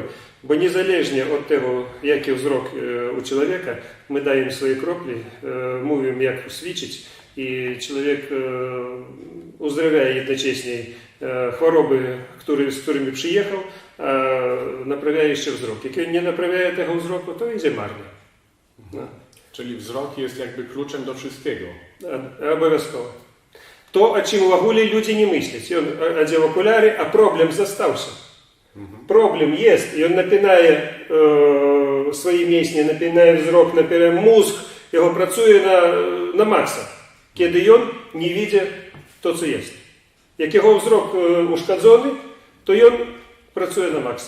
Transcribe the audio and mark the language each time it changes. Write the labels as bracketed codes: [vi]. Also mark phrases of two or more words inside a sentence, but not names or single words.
[pl] Bo niezależnie od tego, jaki wzrok u człowieka, my dajemy swoje kropli, mówimy jak ćwiczyć i człowiek uzdrawia jednocześnie choroby, z którymi przyjechał, a naprawia jeszcze wzrok. Jak nie naprawia tego wzroku, to idzie marnie. No. Czyli wzrok jest jakby kluczem do wszystkiego. [uk] Обов'язково. [pl] To, o czym w ogóle ludzie nie myślą. On odział okulary, a problem został się. Problem jest i on napinaje swoje mięśnie, napinaje wzrok, napinaje mózg, jego pracuje na maksa. Kiedy on nie widzi to, co jest. Jak jego wzrok uszkodzony, to on pracuje na maksa.